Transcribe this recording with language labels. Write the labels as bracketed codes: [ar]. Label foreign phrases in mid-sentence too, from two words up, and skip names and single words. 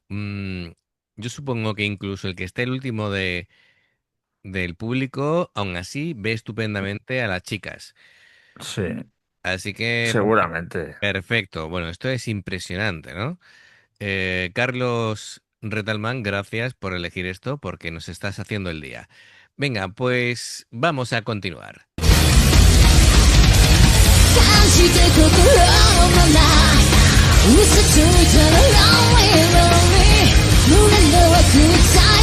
[es] Yo supongo que incluso el que esté el último del público, aún así ve estupendamente a las chicas. Sí, Así que, seguramente. perfecto. Bueno, esto es impresionante, ¿no? Carlos Retalman, gracias por elegir esto porque nos estás haciendo el día. Venga, pues vamos a continuar. [ja] 感じて心まま嘘ついたら [en] lonely lonely [ja] 胸の奥にサイ